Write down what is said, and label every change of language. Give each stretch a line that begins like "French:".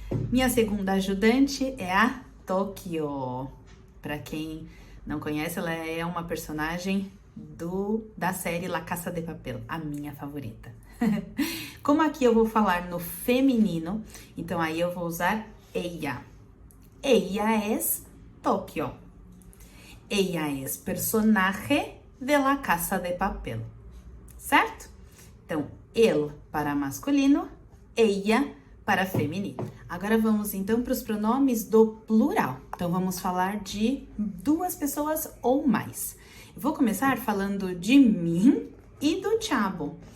Portuguese: Minha segunda ajudante é a Tokyo. Para quem não conhece, ela é uma personagem da série La Casa de Papel, a minha favorita. Como aqui eu vou falar no feminino, então aí eu vou usar ella.
Spanish: Ella es Tokyo. Ella es personaje de La Casa de Papel.
Portuguese: Certo? Então, ele para masculino, ella para feminino. Agora vamos então para os pronomes do plural. Então vamos falar de duas pessoas ou mais. Vou começar falando de mim e do chavo.